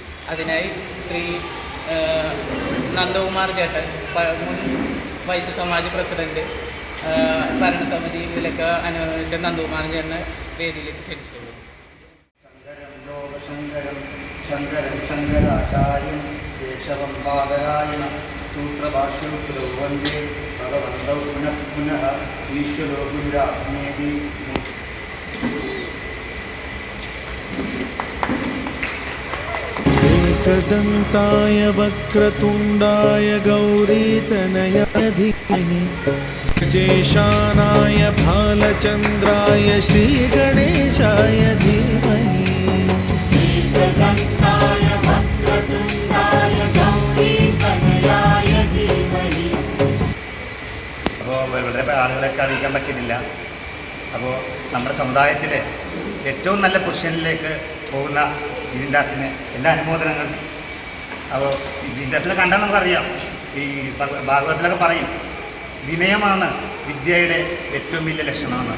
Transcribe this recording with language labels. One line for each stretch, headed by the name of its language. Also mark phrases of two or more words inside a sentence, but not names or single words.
Malayalam: അതിനായി ശ്രീ നന്ദകുമാർ ചേട്ടൻ, മുൻ വൈശ്യ സമാജ് പ്രസിഡന്റ്, ഭരണസമിതി ഇതിലൊക്കെ അനുവദിച്ച നന്ദകുമാർ ചേട്ടനെ വേദിയിലേക്ക് ക്ഷണിച്ചുള്ളൂ.
Sanskrit: ശങ്കരൻ ശങ്കരാചാര്യം കേശവം ബാദരായണ സൂത്രഭാഷ്യൗ വന്ദേ ഭഗവന്തൗ പുനഃ പുനഃ ഈശ്വരോ ഗുരുരാജ്ഞേതി. एकदन्ताय वक्रतुण्डाय गौरीतनयाय धीमहि गजेशानाय भालचन्द्राय श्रीगणेशाय धीमहि. एकदन्ताय वक्रतुण्डाय गौरीतनयाय धीमहि.
Malayalam: അപ്പോൾ വളരെ ആളുകളൊക്കെ അറിയിക്കാൻ പറ്റിയിട്ടില്ല. അപ്പോൾ നമ്മുടെ സമുദായത്തിലെ ഏറ്റവും നല്ല പൊസിഷനിലേക്ക് പോകുന്ന ജിതിൻദാസിന് എല്ലാ അനുമോദനങ്ങളും. അപ്പോൾ ഈ ജിതിൻദാസിനെ കണ്ടാൽ നമുക്കറിയാം, ഈ ഭാഗവതത്തിലൊക്കെ പറയും വിനയമാണ് വിദ്യയുടെ ഏറ്റവും വലിയ ലക്ഷണമാണ്.